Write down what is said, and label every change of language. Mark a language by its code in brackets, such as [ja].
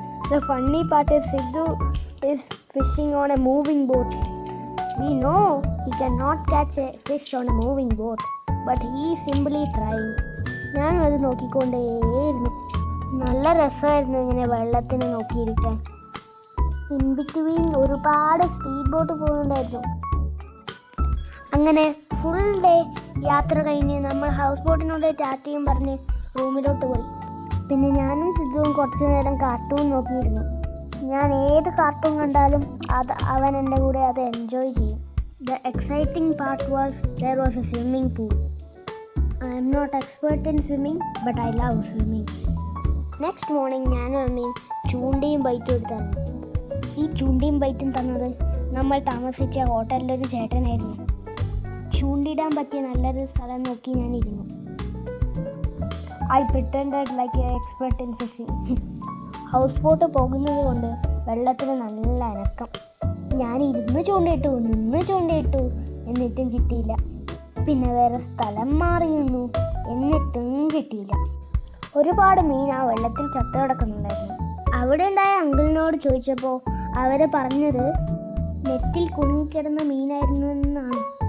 [en] The funny part is Sidhu is fishing on a moving boat. We know he cannot catch a fish on a moving boat, but he is simply trying. [ml] ഞാൻ അത് നോക്കിക്കൊണ്ടേയിരുന്നു. നല്ല രസമായിരുന്നു ഇങ്ങനെ വെള്ളത്തിന് നോക്കിയിരിക്കാൻ. [en] in between [ml] ഒരുപാട് speed boat പോകുന്നുണ്ടായിരുന്നു. അങ്ങനെ full day യാത്ര കഴിഞ്ഞ് നമ്മൾ ഹൗസ് ബോട്ടിനോട് ടാറ്റയും പറഞ്ഞ് റൂമിലോട്ട് പോയി. പിന്നെ ഞാനും സിദ്ധുവും കുറച്ച് നേരം കാർട്ടൂൺ നോക്കിയിരുന്നു. ഞാൻ ഏത് കാർട്ടൂൺ കണ്ടാലും അവൻ എൻ്റെ കൂടെ അത് എൻജോയ് ചെയ്യും. [en] The exciting part was there was a swimming pool. I am not expert in swimming, but I love swimming. Next morning [ml] ഞാനും അമ്മയും ചൂണ്ടയും ബൈറ്റും എടുത്താണ്. ഈ ചൂണ്ടയും ബൈറ്റും തന്നത് നമ്മൾ താമസിച്ച ഹോട്ടലിലൊരു ചേട്ടനായിരുന്നു. ചൂണ്ടിടാൻ പറ്റിയ നല്ലൊരു സ്ഥലം നോക്കി ഞാൻ ഇരുന്നു. [en] I pretended like an expert in fishing. [ml] House boat പോകുന്നത് കൊണ്ട് വെള്ളത്തിന് നല്ല അനക്കം. ഞാൻ ഇരുന്ന് ചൂണ്ടയിട്ടു, നിന്ന് ചൂണ്ടയിട്ടു, എന്നിട്ടും കിട്ടിയില്ല. പിന്നെ വേറെ സ്ഥലം മാറി നിന്നു, എന്നിട്ടും കിട്ടിയില്ല. ഒരുപാട് മീൻ ആ വെള്ളത്തിൽ ചത്തു കിടക്കുന്നുണ്ടായിരുന്നു. അവിടെ ഉണ്ടായ അങ്കിളിനോട് ചോദിച്ചപ്പോൾ അവർ പറഞ്ഞത് നെറ്റിൽ കുടുങ്ങിക്കിടന്ന മീനായിരുന്നു എന്നാണ്.